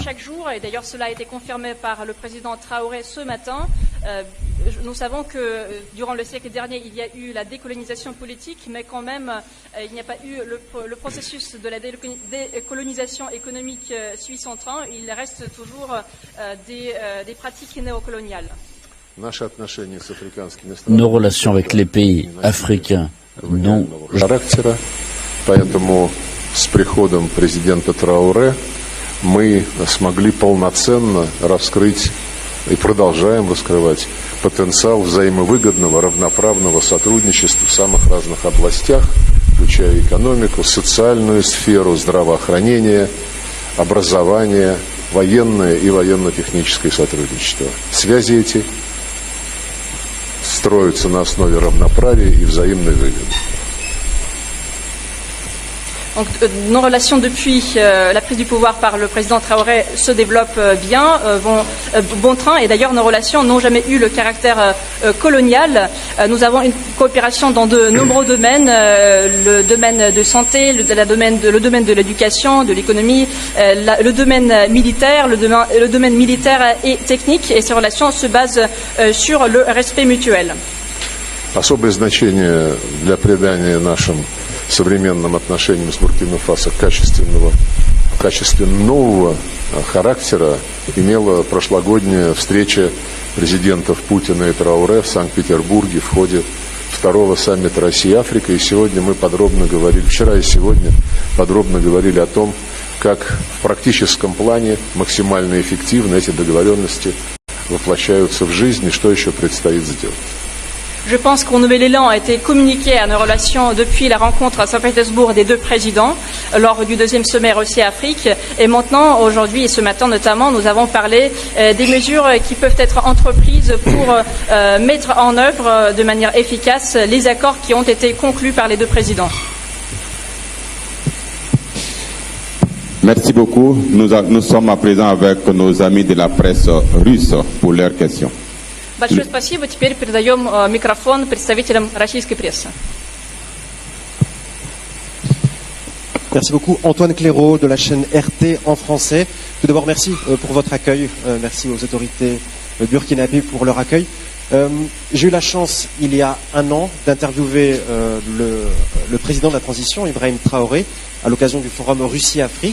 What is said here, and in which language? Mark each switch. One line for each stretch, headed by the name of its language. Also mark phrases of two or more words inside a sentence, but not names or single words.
French: Chaque jour, et d'ailleurs cela a été confirmé par le président Traoré ce matin, nous savons que durant le siècle dernier, il y a eu la décolonisation politique, mais quand même, il n'y a pas eu le processus de la décolonisation économique suisse en train. Il reste toujours des pratiques néocoloniales. Nos relations avec les pays africains n'ont
Russian: Поэтому с приходом президента Трауре мы смогли полноценно раскрыть и продолжаем раскрывать потенциал взаимовыгодного, равноправного сотрудничества в самых разных областях, включая экономику, социальную сферу, здравоохранение, образование, военное и военно-техническое сотрудничество. Связи эти строятся на основе равноправия и взаимной выгоды.
French: Donc, nos relations depuis la prise du pouvoir par le président Traoré se développent bien, vont bon train, et d'ailleurs nos relations n'ont jamais eu le caractère colonial. Nous avons une coopération dans de nombreux domaines, le domaine de santé, le domaine de l'éducation, de l'économie, le domaine militaire, le domaine militaire et technique, et ces relations se basent sur le respect mutuel.
Russian: Особое значение для придания нашим современным отношениям с Буркина-Фасо качественно нового характера имела прошлогодняя встреча президентов Путина и Трауре в Санкт-Петербурге в ходе второго саммита Россия-Африка. И сегодня мы подробно говорили, вчера и сегодня подробно говорили о том, как в практическом плане максимально эффективно эти договоренности воплощаются в жизнь и что еще предстоит сделать.
French: Je pense qu'un nouvel élan a été communiqué à nos relations depuis la rencontre à Saint-Pétersbourg des deux présidents lors du deuxième sommet Russie-Afrique. Et maintenant, aujourd'hui et ce matin notamment, nous avons parlé des mesures qui peuvent être entreprises pour mettre en œuvre de manière efficace les accords qui ont été conclus par les deux présidents. Merci beaucoup. Nous sommes à présent avec nos amis de la presse russe pour leurs questions.
Russian: Большое спасибо. Теперь передаем микрофон представителям российской прессы.
French: Merci beaucoup. Antoine Clairaut de la chaîne RT en français. Tout d'abord, merci pour votre accueil. Merci aux autorités burkinabées pour leur accueil. J'ai eu la chance, il y a un an, d'interviewer le président de la transition, Ibrahim Traoré, à l'occasion du forum Russie-Afrique.